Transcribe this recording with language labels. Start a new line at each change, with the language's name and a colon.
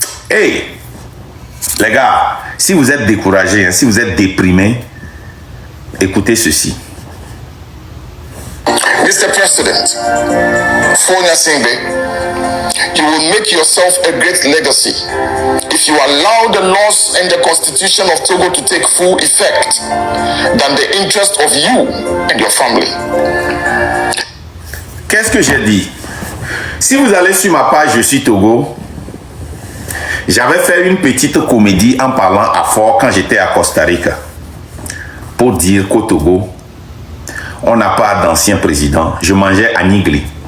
French: Hey, les gars, si vous êtes découragés, hein, si vous êtes déprimés, écoutez ceci.
English: Mr. President, for Nyassingbe, you will make yourself a great legacy if you allow the laws and the constitution of Togo to take full effect than the interest of you and your family.
French: Qu'est-ce que j'ai dit? Si vous allez sur ma page Je suis Togo, j'avais fait une petite comédie en parlant à Fort quand j'étais à Costa Rica pour dire qu'au Togo, on n'a pas d'ancien président. Je mangeais à Nigli.